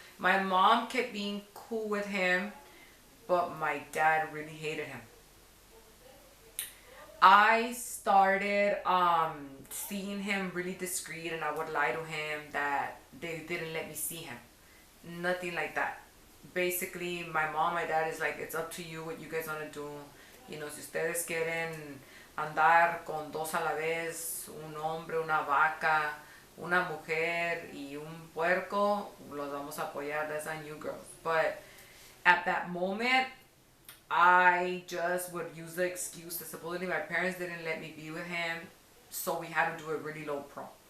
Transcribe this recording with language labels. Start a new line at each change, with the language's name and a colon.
English: My mom kept being cool with him, but my dad really hated him. I started seeing him really discreet, and I would lie to him that they didn't let me see him. Nothing like that. Basically, my mom, my dad is like, it's up to you what you guys want to do. You know,
Spanish: si ustedes quieren andar con dos a la vez, un hombre, una vaca, una mujer y un puerco, los vamos a apoyar.
English: That's on you girls. But at that moment, I just would use the excuse that supposedly my parents didn't let me be with him, so we had to do it really low pro.